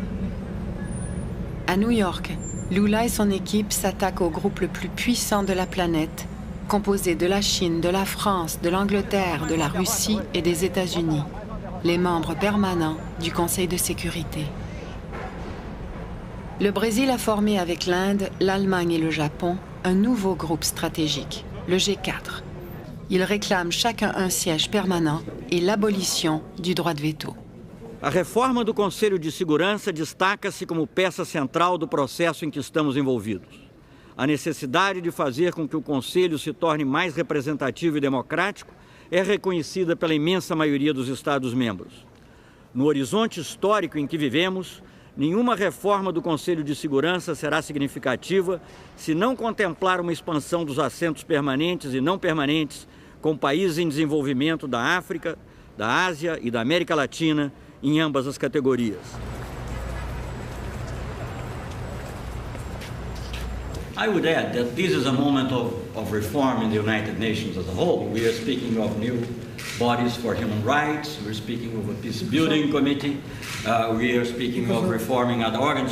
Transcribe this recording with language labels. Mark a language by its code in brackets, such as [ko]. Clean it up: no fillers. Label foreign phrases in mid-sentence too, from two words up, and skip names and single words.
[fr] À New York, Lula et son équipe s'attaquent au groupe le plus puissant de la planète, composé de la Chine, de la France, de l'Angleterre, de la Russie et des États-Unis, les membres permanents du Conseil de sécurité. Le Brésil a formé avec l'Inde, l'Allemagne et le Japon un nouveau groupe stratégique, le G4. Ils réclament chacun un siège permanent et l'abolition du droit de veto. [pt] A reforma do Conselho de Segurança destaca-se como peça central do processo em que estamos envolvidos. A necessidade de fazer com que o Conselho se torne mais representativo e democrático é reconhecida pela imensa maioria dos Estados-membros. No horizonte histórico em que vivemos, nenhuma reforma do Conselho de Segurança será significativa se não contemplar uma expansão dos assentos permanentes e não permanentes com países em desenvolvimento da África, da Ásia e da América Latina, em ambas as categorias. [en] I would add that this is a moment of reform in the United Nations as a whole. We are speaking of new bodies for human rights, we're speaking of a peace building committee, we are speaking of reforming other organs.